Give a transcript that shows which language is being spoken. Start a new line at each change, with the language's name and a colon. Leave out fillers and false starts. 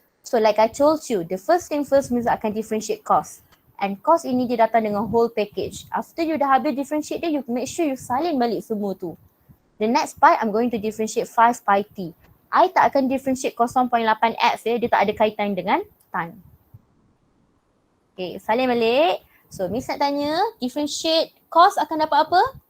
English: So like I told you, the first thing first
Malay: Miss akan
English: differentiate cos.
Malay: And cos ini dia datang dengan
English: whole package. After you
Malay: dah habis
English: differentiate dia, you make sure you
Malay: salin balik semua tu.
English: The next part, I'm going to differentiate 5 pi t.
Malay: I tak akan differentiate 0.8x ya. Dia tak ada kaitan dengan time. Okay, salin balik. So, Miss nak tanya, differentiate cos akan dapat apa?